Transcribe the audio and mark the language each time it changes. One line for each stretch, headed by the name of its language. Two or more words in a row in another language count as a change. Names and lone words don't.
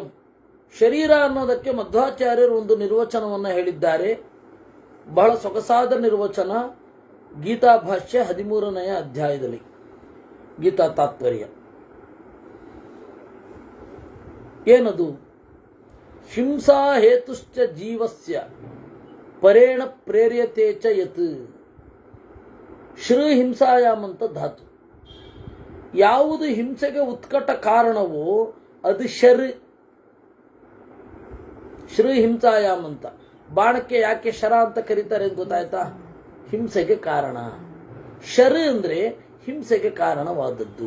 Kannada: ಶರೀರ ಅನ್ನೋದಕ್ಕೆ ಮಧ್ವಾಚಾರ್ಯರು ಒಂದು ನಿರ್ವಚನವನ್ನು ಹೇಳಿದ್ದಾರೆ, ಬಹಳ ಸೊಗಸಾದ ನಿರ್ವಚನ. ಗೀತಾ ಭಾಷ್ಯ 13ನೇ ಅಧ್ಯಾಯದಲ್ಲಿ, ಗೀತಾ ತಾತ್ಪರ್ಯ. ಏನದು?
Sanskrit: ಹಿಂಸಾ ಹೇತುಶ್ಚ ಜೀವಸ್ಯ ಪರೇಣ ಪ್ರೇರ್ಯತೆ ಚ ಯತ್. ಶ್ರೀ ಹಿಂಸಾಯಾಮ್
Kannada: ಅಂತ ಧಾತು. ಯಾವುದು ಹಿಂಸೆಗೆ ಉತ್ಕಟ ಕಾರಣವೋ ಅದು
Sanskrit: ಶ್ರೀ ಹಿಂಸಾಯಾಮ್
Kannada: ಅಂತ. ಬಾಣಕ್ಕೆ ಯಾಕೆ ಶರ ಅಂತ ಕರೀತಾರೆ ಅಂತ ಗೊತ್ತಾಯ್ತಾ? ಹಿಂಸೆಗೆ ಕಾರಣ. ಶರ್ ಅಂದ್ರೆ ಹಿಂಸೆಗೆ ಕಾರಣವಾದದ್ದು.